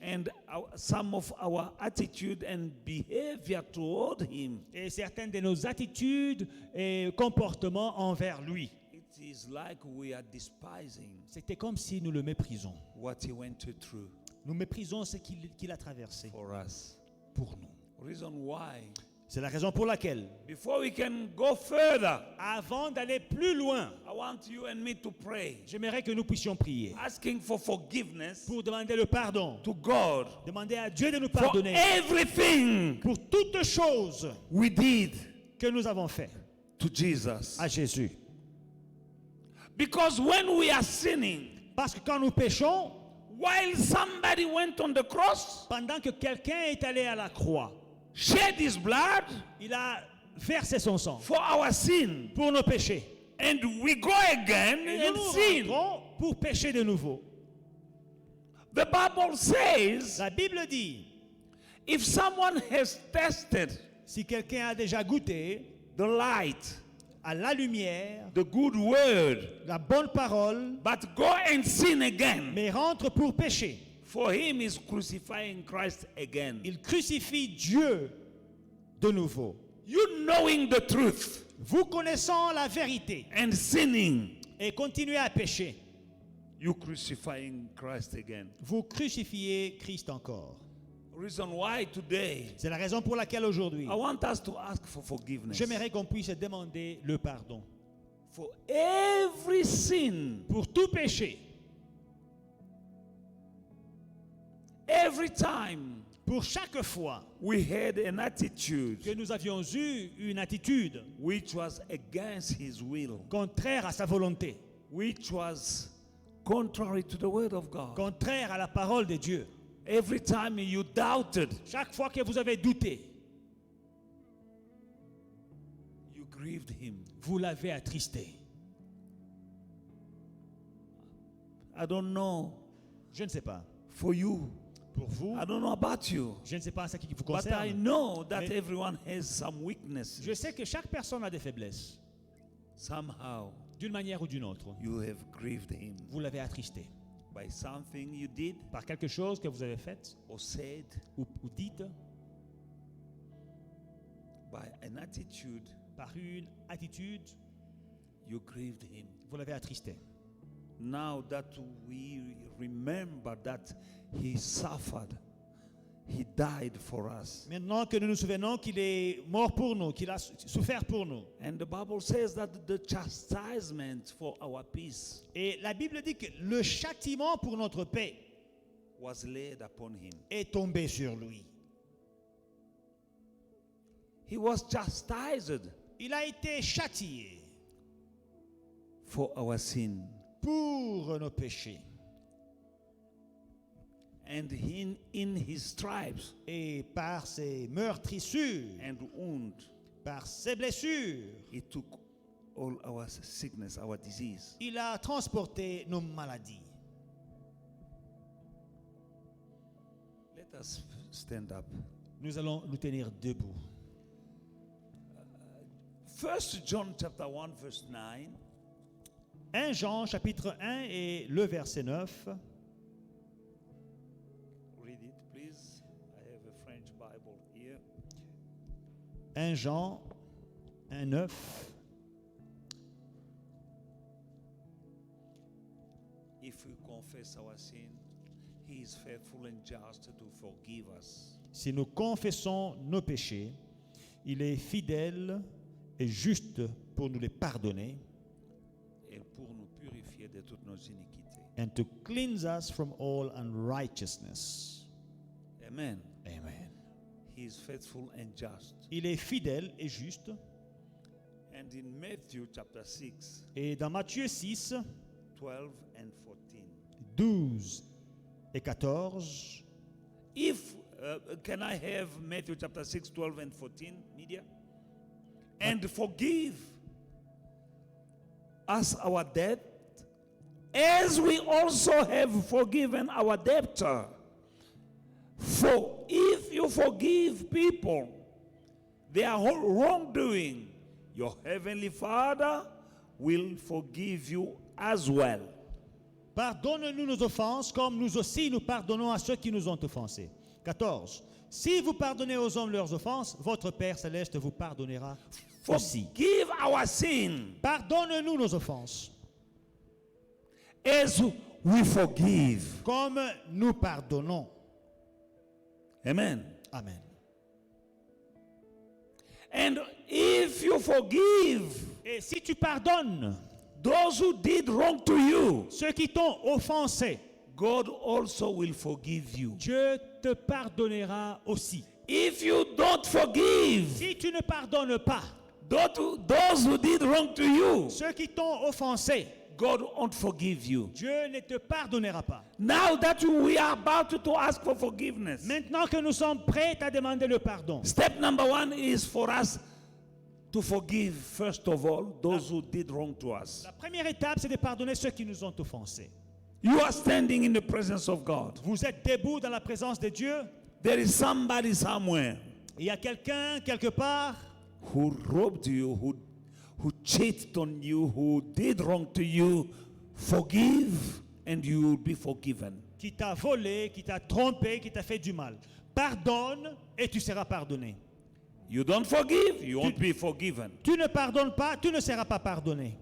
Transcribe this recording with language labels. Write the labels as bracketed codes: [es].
[en] and some of our attitude and behavior toward him. [fr] et certaines de nos attitudes et comportements envers lui. [en] It is like we are despising [fr] C'était comme si nous le méprisons. [en] what he went through [fr] Nous méprisons ce qu'il a traversé [en] for us. [fr] pour nous. [en] Reason why, [fr] C'est la raison pour laquelle, [en] before we can go further, [fr] avant d'aller plus loin, [en] I want you and me to pray, [fr] j'aimerais que nous puissions prier [en] asking for forgiveness [fr] pour demander le pardon, [en] to God [fr] demander à Dieu de nous [en] for [fr] pardonner [en] everything [fr] pour toutes choses [en] we did [fr] que nous avons fait [en] to Jesus. [fr] à Jésus. [en] Because when we are sinning, [fr] Parce que quand nous péchons, [en] while somebody went on the cross, [fr] pendant que quelqu'un est allé à la croix, [en] shed his blood [fr] il a versé son sang [en] for our sin, [fr] pour nos péchés. [en] and we go again [fr] Et nous [en] and [fr] nous [en] sin. [fr] rentrons pour pécher de nouveau. [en] The Bible says, [fr] La Bible dit, [en] if someone has tasted [fr] si quelqu'un a déjà goûté [en] the light, [fr] à la lumière, [en] the good word, [fr] la bonne parole, [en] but go and sin again, [fr] mais rentre pour pécher, [en] for him is crucifying Christ again. [fr] il crucifie Dieu de nouveau. [en] You knowing the truth [fr] Vous connaissant la vérité [en] and sinning, [fr] et continuez à pécher, [en] you crucifying Christ again. [fr] vous crucifiez Christ encore. [en] Reason why today [fr] C'est la raison pour laquelle aujourd'hui, [en] I want us to ask for forgiveness [fr] j'aimerais qu'on puisse demander le pardon [en] for every sin, [fr] pour tout péché. [en] every time [fr] Pour chaque fois [en] we had an attitude [fr] que nous avions eu une attitude [en] which was against his will, [fr] contraire à sa volonté, [en] which was contrary to the word of God. [fr] contraire à la parole de Dieu, [en] Every time you doubted, [fr] chaque fois que vous avez douté, [en] you grieved him. [fr] vous l'avez attristé. [en] I don't know [fr] Je ne sais pas. [en] for you. [fr] Pour vous, [en] I don't know about you. [fr] je ne sais pas ce qui vous [en] But I [fr] concerne. [en] know that [fr] Mais- [en] everyone has some weaknesses. [fr] Je sais que chaque personne a des faiblesses, [en] Somehow [fr] d'une manière ou d'une autre. [en] you have grieved him [fr] Vous l'avez attristé [en] by something you did [fr] par quelque chose que vous avez fait [en] or said, [fr] ou dites, [en] by an attitude, [fr] par une attitude, [en] you grieved him. [fr] vous l'avez attristé. [en] Now that we remember that he suffered, he died for us. [fr] Maintenant que nous nous souvenons qu'il est mort pour nous, qu'il a souffert pour nous. [en] And the Bible says that the chastisement for our peace [fr] Et la Bible dit que le châtiment pour notre paix [en] was laid upon him. [fr] est tombé sur lui. [en] He was chastised [fr] Il a été châtié [en] for our sin. [fr] pour nos péchés. [en] And in his stripes [fr] Et par ses meurtrissures, [en] and wounds, [fr] par ses blessures, [en] he took all our sickness, our disease. [fr] il a transporté nos maladies. [en] Let us stand up. [fr] Nous allons nous tenir debout. [en] 1 John chapter 1 verse 9. [fr] 1 Jean chapitre 1 et le verset 9. [en] Read it, please. I have a French Bible here. [fr] 1 Jean 1, 9. [en] If we confess our sin, he is faithful and just to forgive us [fr] Si nous confessons nos péchés, il est fidèle et juste pour nous les pardonner et pour nous purifier de toutes nos iniquités. [en] and to cleanse us from all unrighteousness. Amen. [fr] Amen. [en] He is faithful and just. [fr] Il est fidèle et juste. [en] And in Matthew chapter 6, [fr] Et dans Matthieu 6, [en] 12 and 14. [fr] 12 et 14, [en] If, can I have Matthew chapter 6, 12 and 14, media? And forgive us our debt, as we also have forgiven our debtor. For if you forgive people their wrongdoing, your heavenly Father will forgive you as well. [fr] pardonne-nous nos offenses comme nous aussi nous pardonnons à ceux qui nous ont offensés. 14. Si vous pardonnez aux hommes leurs offenses, votre Père céleste vous pardonnera aussi. [en] Forgive our sin [fr] Pardonne-nous nos offenses [en] as we forgive. [fr] comme nous pardonnons. [en] Amen. [fr] Amen. [en] And if you forgive [fr] Et si tu pardonnes [en] those who did wrong to you, [fr] ceux qui t'ont offensé, [en] God also will forgive you. [fr] Dieu te pardonnera aussi. [en] If you don't forgive [fr] Si tu ne pardonnes pas [en] those who did wrong to you, [fr] ceux qui t'ont offensé, [en] God won't forgive you. [fr] Dieu ne te pardonnera pas. [en] Now that we are about to ask for forgiveness, [fr] Maintenant que nous sommes prêts à demander le pardon, [en] step number 1 is for us to forgive, first of all, those who did wrong to us. [fr] la première étape, c'est de pardonner ceux qui nous ont offensés. [en] You are standing in the presence of God. [fr] Vous êtes debout dans la présence de Dieu. [en] There is somebody somewhere [fr] Il y a quelqu'un quelque part [en] who robbed you, who cheated on you, who did wrong to you. Forgive and you will be forgiven. [fr] qui t'a volé, qui t'a trompé, qui t'a fait du mal. Pardonne et tu seras pardonné. [en] You don't forgive, you won't be forgiven. [fr] Tu ne pardonnes pas, tu ne seras pas pardonné.